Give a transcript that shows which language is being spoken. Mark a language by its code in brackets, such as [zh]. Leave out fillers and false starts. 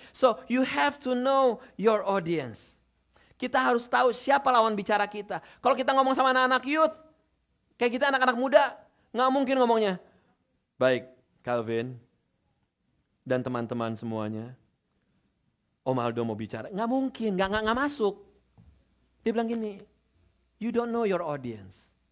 [en] So you have to know your audience. [id] Kita harus tahu siapa lawan bicara kita. Kalau kita ngomong sama anak-anak youth, kayak kita anak-anak muda, nggak mungkin ngomongnya. Baik, Calvin dan teman-teman semuanya. Om Aldo mau bicara. Nggak mungkin, nggak masuk. Dia bilang gini, [en] you don't know your audience.